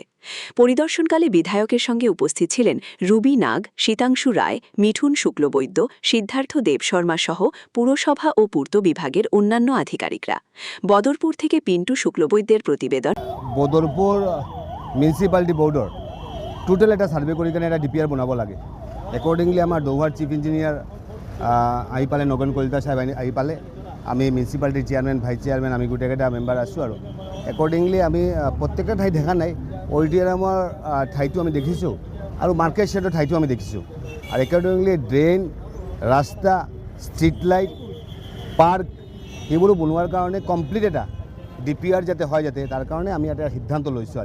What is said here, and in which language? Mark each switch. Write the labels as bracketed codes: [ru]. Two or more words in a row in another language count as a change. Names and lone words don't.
[bn] পরিদর্শনকালে বিধায়কের সঙ্গে উপস্থিত ছিলেন রুবি নাগ, শীতাংশু রায়, মিঠুন শুক্লবৈদ্য, সিদ্ধার্থ দেবশর্মা সহ পুরসভা ও পূর্ত বিভাগের অন্যান্য আধিকারিকরা। বদরপুর থেকে পিন্টু শুক্লবৈদ্যের প্রতিবেদন। [as] বদরপুর মিউনিসিপালিটি বোর্ডর টোটাল একটা সার্ভে করে একটা ডিপিআর বনাব লাগে। একর্ডিংলি আমার দৌহার [en] chief engineer [as] আহি পালে, নগেন কলিতা সাহেব আহি পালে, আমি মিউনিসিপালিটির চেয়ারম্যান, [en] vice chairman, [as] আমি গোটেইকেইটা মেম্বাৰ আছোঁ। আৰু একৰ্ডিংলি আমি প্ৰত্যেকটা ঠাই দেখা নাই, অডিটৰিয়ামৰ ঠাইটো আমি দেখিছোঁ আৰু [en] market shedৰ [as] ঠাইটো আমি দেখিছোঁ। আৰু একৰ্ডিংলি ড্ৰেইন, ৰাস্তা, [en] street light, [as] পাৰ্ক এইবোৰো বনোৱাৰ কাৰণে কমপ্লিট এটা ডিপিআৰ যাতে হয়, যাতে তাৰ কাৰণে আমি এটা সিদ্ধান্ত লৈছোঁ।